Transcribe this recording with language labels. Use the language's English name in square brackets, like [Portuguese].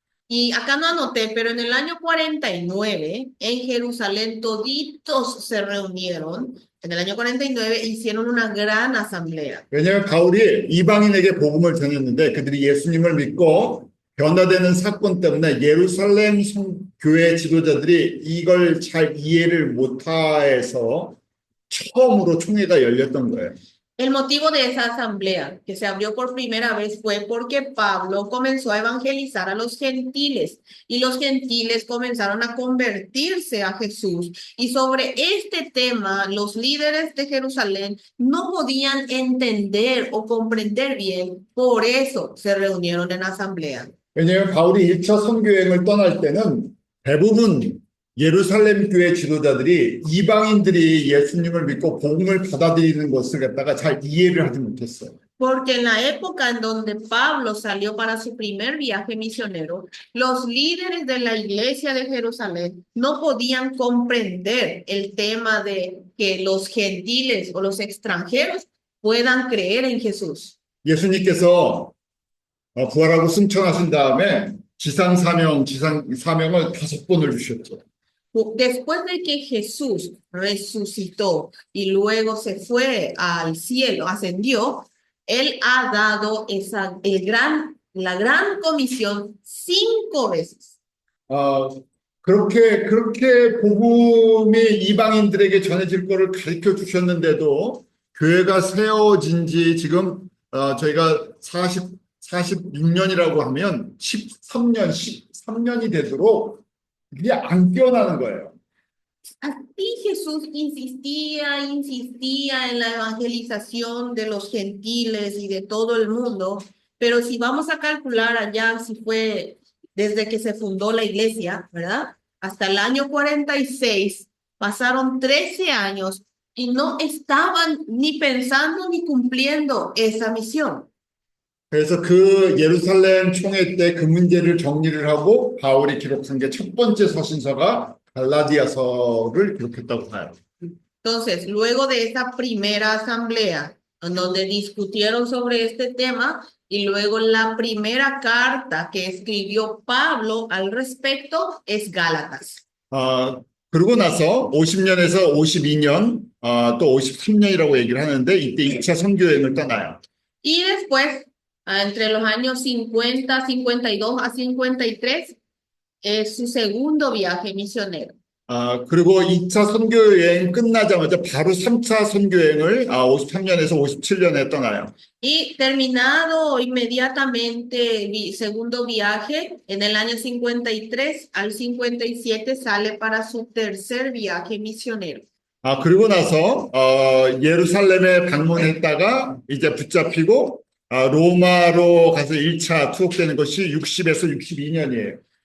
[Spanish] Y acá no anoté, pero en el año 49, en Jerusalén, toditos se reunieron. En el año 49 hicieron una gran asamblea. [Korean] 왜냐하면 바울이 이방인에게 복음을 전했는데 그들이 예수님을 믿고 변화되는 사건 때문에 예루살렘 교회 지도자들이 이걸 잘 이해를 못해서 처음으로 총회가 열렸던 거예요. [Spanish] El motivo de esa asamblea que se abrió por primera vez fue porque Pablo comenzó a evangelizar a los gentiles y los gentiles comenzaron a convertirse a Jesús. Y sobre este tema, los líderes de Jerusalén no podían entender o comprender bien, por eso se reunieron en asamblea. [Korean] 왜냐하면 바울이 1차 선교여행을 떠날 때는 대부분 예루살렘 교회 지도자들이 이방인들이 예수님을 믿고 복음을 받아들이는 것을 갖다가 잘 이해를 하지 못했어요. [Spanish] Porque en la época en donde Pablo salió para su primer viaje misionero, los líderes de la iglesia de Jerusalén no podían comprender el tema de que los gentiles o los extranjeros puedan creer en Jesús. [Korean] 예수님께서 부활하고 승천하신 다음에 지상 사명을 5번을 주셨죠. [Spanish] Después de que Jesús resucitó y luego se fue al cielo, ascendió, Él ha dado la gran comisión 5 veces. [Korean] 그렇게 복음이 이방인들에게 전해질 거를 가르쳐 주셨는데도 교회가 세워진 지 지금 저희가 46년이라고 하면 13년이 되도록 그게 안 깨어나는 거예요. [Spanish] Así Jesús insistía en la evangelización de los gentiles y de todo el mundo, pero si vamos a calcular allá, si fue desde que se fundó la iglesia, ¿verdad? Hasta el año 46, pasaron 13 años y no estaban ni pensando ni cumpliendo esa misión. [Korean] 그래서 그 예루살렘 총회 때 그 문제를 정리를 하고 바울이 기록한 게 첫 번째 서신서가 갈라디아서를 기록했다고 봐요. [Spanish] Entonces, luego de esa primera asamblea, en donde discutieron sobre este tema, y luego la primera carta que escribió Pablo al respecto es Gálatas. [Korean] 그러고 나서 50년에서 52년, 또 53년이라고 얘기를 하는데 이때 2차 선교여행을 떠나요. [Spanish] Y después, entre los años 50, 52 a 53, es su segundo viaje misionero. [Korean] 그리고 2차 선교여행 끝나자마자 바로 3차 선교여행을 53년에서 57년에 떠나요. [Spanish] Y terminado inmediatamente el segundo viaje, en el año 53 al 57 sale para su tercer viaje misionero. [Korean] 그리고 나서 예루살렘에 방문했다가 이제 붙잡히고 로마로 가서 1차 투옥되는 것이 60에서 62년이에요.